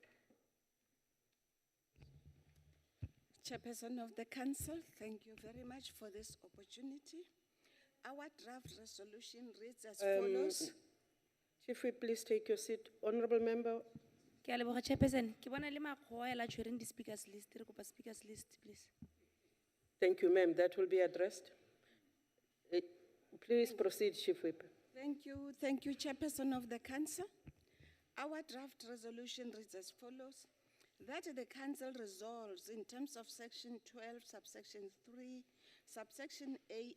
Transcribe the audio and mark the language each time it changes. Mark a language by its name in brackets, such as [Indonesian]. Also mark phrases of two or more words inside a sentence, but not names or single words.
[English] Chairperson of the Council, thank you very much for this opportunity. Our draft resolution reads as follows. Chief Whip, please take your seat. Honorable Member. Chairperson, [Southern Sotho] ke bona le makgowa la tshwereng di [English] speakers list. [Southern Sotho] Re kopa [English] speakers list, please. Thank you, ma'am. That will be addressed. Please proceed, Chief Whip. Thank you, Chairperson of the Council. Our draft resolution reads as follows: that the Council resolves in terms of Section 12, subsection 3, subsection A